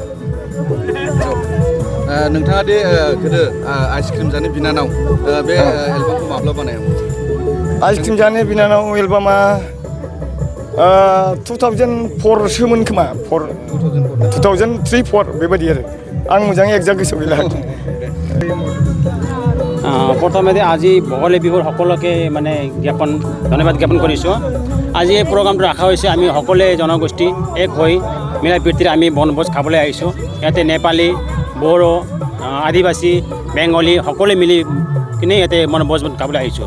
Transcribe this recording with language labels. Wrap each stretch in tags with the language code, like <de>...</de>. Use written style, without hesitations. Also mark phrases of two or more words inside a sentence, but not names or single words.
<brx>नोंथाङा दे गोदो आइसक्रिम जानो बिनानाव बे एलबामखौ माब्ला बानायामोन? आइसक्रिम जानो बिनानाव एलबामा 2004 सोमोन खोमा, 2003-4 बेबायदि आरो। आं मोजाङै একজাক্ট गोसोआव गैला।</brx> <as>প্ৰথমে আজি ভোগালী বিহুৰ সকলোকে মানে ধন্যবাদ জ্ঞাপন কৰিছোঁ। আজি এই প্ৰগ্ৰামটো ৰখা হৈছে আমি সকলোৱে জনগোষ্ঠী এক হৈ মিলা প্ৰীতিৰে আমি বনভোজ খাবলৈ আহিছোঁ ইয়াতে নেপালী বড়ো আদিবাসী বেংগলী সকলোৱে মিলি কিনে ইয়াতে বনভোজ খাবলৈ আহিছোঁ</as>